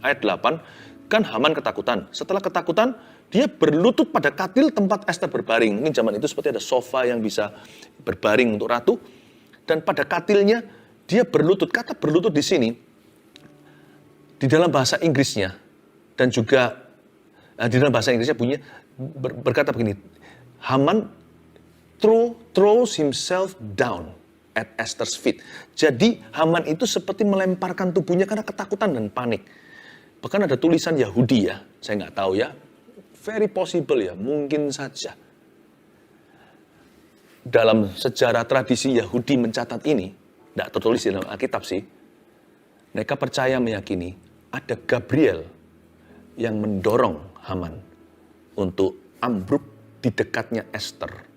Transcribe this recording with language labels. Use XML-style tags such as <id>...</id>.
<id>Ayat 8, kan Haman ketakutan. Setelah ketakutan, dia berlutut pada katil tempat Esther berbaring. Mungkin zaman itu seperti ada sofa yang bisa berbaring untuk ratu. Dan pada katilnya, dia berlutut. Kata berlutut di sini, di dalam bahasa Inggrisnya, dan juga di dalam bahasa Inggrisnya bunyinya, berkata begini,</id> <en>Haman throws himself down at Esther's feet.</en> <id>Jadi Haman itu seperti melemparkan tubuhnya karena ketakutan dan panik. Bahkan ada tulisan Yahudi ya, saya nggak tahu ya,</id> <en>very possible</en> <id>ya, mungkin saja. Dalam sejarah tradisi Yahudi mencatat ini, tidak tertulis di dalam Alkitab sih, mereka percaya meyakini ada Gabriel yang mendorong Haman untuk ambruk di dekatnya Esther.</id>